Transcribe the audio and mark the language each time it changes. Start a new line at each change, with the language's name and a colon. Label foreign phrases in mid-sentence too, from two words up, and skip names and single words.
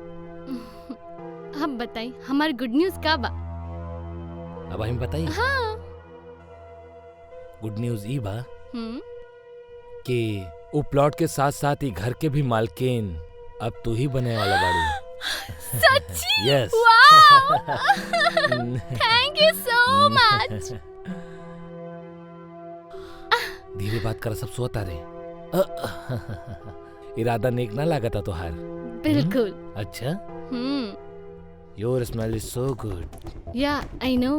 Bhojpuri: अब बताई हमार
English: good news
Bhojpuri: का बा। अब हम बताई। हाँ।
English: good news
Bhojpuri: ई बा हम्म। कि वो प्लॉट के साथ साथ ही घर के भी मालकिन अब तू ही बने वाला बाड़ी। सच्ची?
English: यस। Wow! Thank you so much.
Bhojpuri: धीरे बात कर, सब सोता रे। इरादा नेक ना लागता तोहार। बिल्कुल।
English: अच्छा। Your smell is so good. Ya I know.